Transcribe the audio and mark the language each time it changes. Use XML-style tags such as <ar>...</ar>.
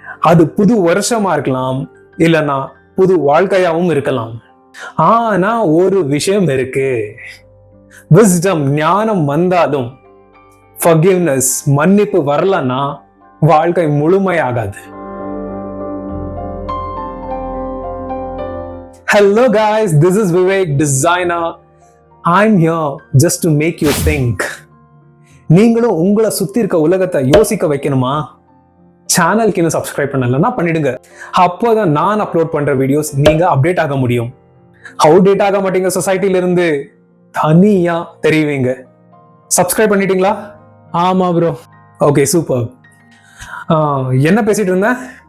<ta>அது புது வருஷமா இருக்கலாம், இல்லைன்னா புது வாழ்க்கையாவும் இருக்கலாம். ஆனா ஒரு விஷயம் இருக்கு, விஸ்டம் ஞானம் வந்தாலும் ஃபர்கிவ்னஸ் மன்னிப்பு வரலன்னா வாழ்க்கை முழுமையாகாது.</ta> <en>Hello guys, this is Vivek, designer. I'm here just to make you think.</en> <ta>நீங்களும் உங்களை சுத்தி இருக்க உலகத்தை யோசிக்க வைக்கணுமா? சேனலுக்கு இன்னும் சப்ஸ்கிரைப் பண்ணலன்னா பண்ணிடுங்க. அப்போதான் நான் அப்லோட் பண்ற வீடியோஸ் நீங்க அப்டேட் ஆக முடியும். அப்டேட் ஆக மாட்டீங்க, சொசைட்டில இருந்து தனியா தெரியுவீங்க. சப்ஸ்கிரைப் பண்ணிட்டீங்களா? ஆமா ப்ரோ. Okay, super. என்ன பேசிட்டு இருந்தேன்?</ta>